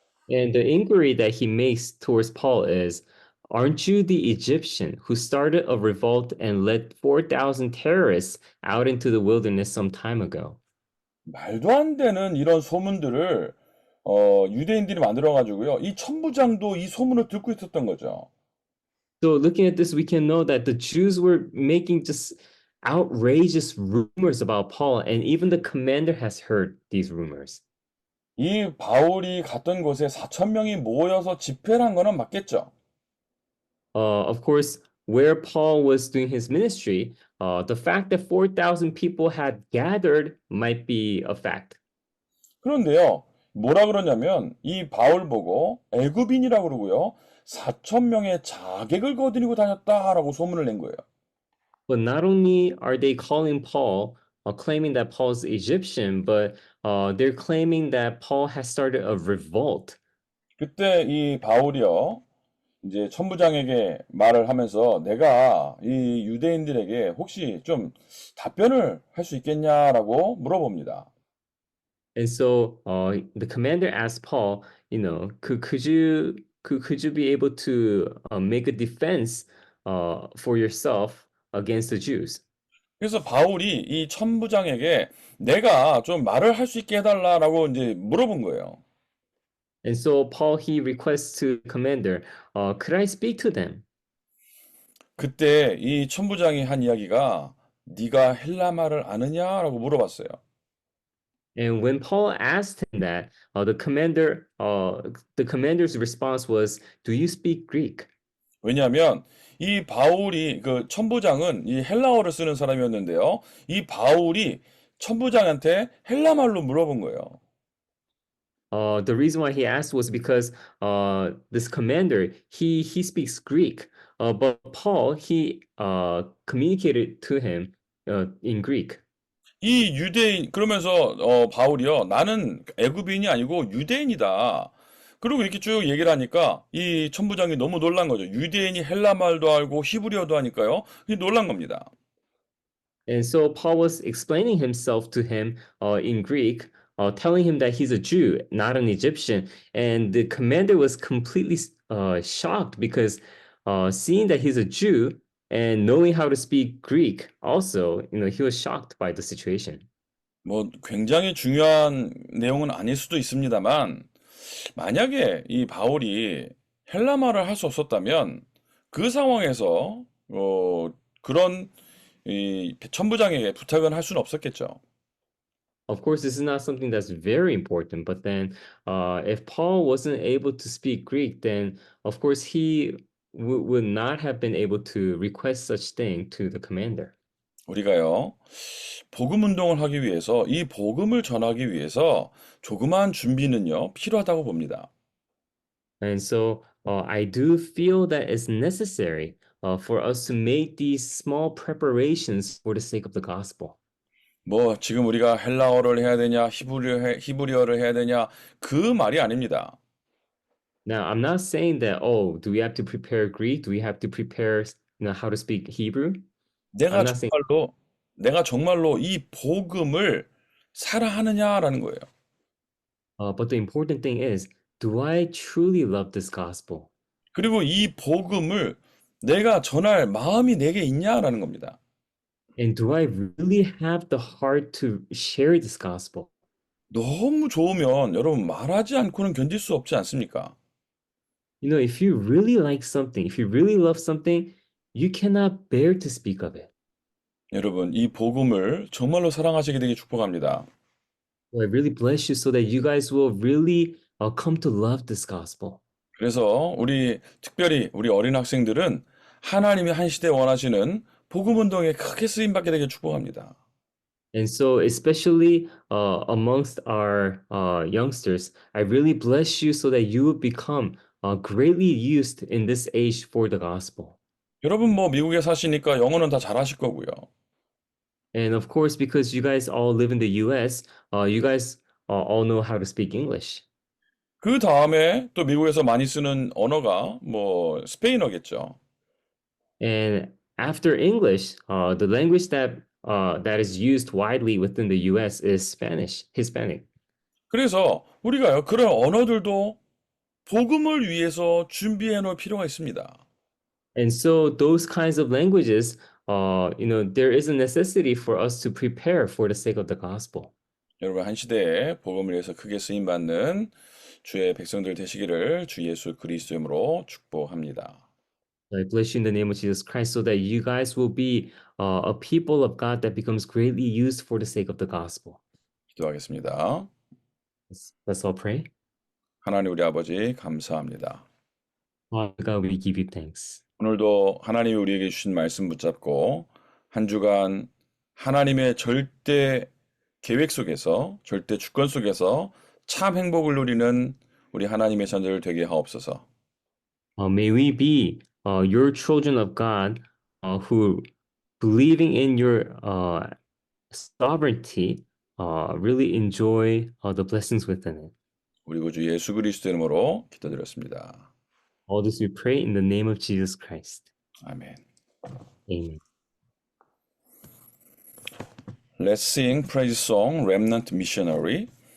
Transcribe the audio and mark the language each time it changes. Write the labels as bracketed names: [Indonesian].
[English] And the inquiry that he makes towards Paul is, aren't you the Egyptian who started a revolt and led 4,000 terrorists out into the wilderness some time ago? [Korean] 말도 안 되는 이런 소문들을 유대인들이 만들어 가지고요. 이 천부장도 이 소문을 듣고 있었던 거죠. [English] So looking at this, we can know that the Jews were making just outrageous rumors about Paul, and even the commander has heard these rumors. [Korean] 이 바울이 갔던 곳에 4천 명이 모여서 집회를 한 거는 맞겠죠. [English] Of course, where Paul was doing his ministry, the fact that 4,000 people had gathered might be a fact. [Korean] 그런데요, 뭐라 그러냐면 이 바울 보고 애굽인이라고 그러고요. 4천 명의 자객을 거느리고 다녔다라고 소문을 낸 거예요. [English] But not only are they calling Paul, claiming that Paul's Egyptian, but they're claiming that Paul has started a revolt. [Korean] 그때 이 바울이요, 이제 천부장에게 말을 하면서 내가 이 유대인들에게 혹시 좀 답변을 할 수 있겠냐라고 물어봅니다. [English] And so the commander asked Paul, could you be able to make a defense for yourself against the Jews? [Korean] 그래서 바울이 이 천부장에게 내가 좀 말을 할 수 있게 해달라라고 이제 물어본 거예요. [English] And so Paul, he requests to the commander, could I speak to them? [Korean] 그때 이 천부장이 한 이야기가 네가 헬라 말을 아느냐라고 물어봤어요. [English] And when Paul asked him that, the commander's response was, "Do you speak Greek?" [Korean] 왜냐하면 이 바울이 그 천부장은 이 헬라어를 쓰는 사람이었는데요. 이 바울이 천부장한테 헬라 말로 물어본 거예요. [English] The reason why he asked was because this commander he speaks Greek, but Paul he communicated to him in Greek. [Korean] 이 유대인 그러면서 바울이요. 나는 애굽인이 아니고 유대인이다. 그리고 이렇게 쭉 얘기를 하니까 이 천부장이 너무 놀란 거죠. 유대인이 헬라 말도 알고 히브리어도 하니까요. 이 놀란 겁니다. [English] And so Paul was explaining himself to him in Greek, telling him that he's a Jew, not an Egyptian. And the commander was completely shocked because seeing that he's a Jew and knowing how to speak Greek, also, he was shocked by the situation. [Korean] 뭐 굉장히 중요한 내용은 아닐 수도 있습니다만 만약에 이 바울이 헬라 말을 할 수 없었다면 그 상황에서 그런 이 천부장에게 부탁은 할 수는 없었겠죠. [English] Of course, this is not something that's very important, but then if Paul wasn't able to speak Greek, then of course he would not have been able to request such thing to the commander. [Korean] 우리가요, 복음 운동을 하기 위해서 이 복음을 전하기 위해서 조그마한 준비는요, 필요하다고 봅니다. [English] And so I do feel that it's necessary for us to make these small preparations for the sake of the gospel. [Korean] 뭐 지금 우리가 헬라어를 해야 되냐, 히브리어를 해야 되냐, 그 말이 아닙니다. [English] Now, I'm not saying that, oh, do we have to prepare Greek? Do we have to prepare, how to speak Hebrew? [Korean] 내가 [English] I'm not saying, [Korean] 내가 정말로 이 복음을 사랑하느냐라는 거예요. [English] but the important thing is, do I truly love this gospel? [Korean] 그리고 이 복음을 내가 전할 마음이 내게 있냐라는 겁니다. [English] And do I really have the heart to share this gospel? [Korean] 너무 좋으면 여러분 말하지 않고는 견딜 수 없지 않습니까? [English] If you really like something, if you really love something, you cannot bear to speak of it. [Korean] 여러분, 이 복음을 정말로 사랑하시게 되길 축복합니다. [English] So I really bless you so that you guys will really come to love this gospel. [Korean] 그래서 특별히 우리 어린 학생들은 하나님이 한 시대에 원하시는 복음 운동에 크게 쓰임 받게 되길 축복합니다. [English] And so, especially amongst our youngsters, I really bless you so that you will become greatly used in this age for the gospel. [Korean] 여러분 뭐 미국에 사시니까 영어는 다 잘하실 거고요. [English] And of course, because you guys all live in the US, you guys all know how to speak English. [Korean] 그 다음에 또 미국에서 많이 쓰는 언어가 뭐 스페인어겠죠. [English] And after English, the language that is used widely within the US is Spanish, Hispanic. [Korean] 그래서 우리가요, 그런 언어들도 복음을 위해서 준비해 놓을 필요가 있습니다. [English] And so those kinds of languages, there is a necessity for us to prepare for the sake of the gospel. [Korean] 여러분 한 시대에 복음을 위해서 크게 쓰임 받는 주의 백성들 되시기를 주 예수 그리스도의 이름으로 축복합니다. [English] I bless you in the name of Jesus Christ so that you guys will be a people of God that becomes greatly used for the sake of the gospel. [Korean] 기도하겠습니다. [English] Let's all pray. [Korean] 하나님 우리 아버지 감사합니다. [English] Father God, we give you thanks. [Korean] 오늘도 하나님이 우리에게 주신 말씀 붙잡고 한 주간 하나님의 절대 계획 속에서, 절대 주권 속에서 참 행복을 누리는 우리 하나님의 자녀들 되게 하옵소서. [English] May we be your children of God who, believing in your sovereignty, really enjoy the blessings within it. [Korean] 우리 구주 예수 그리스도 이름으로 기도드렸습니다. [English] All this we pray in the name of Jesus Christ. [Korean] 아멘. [English] Amen. Let's sing praise song Remnant Missionary.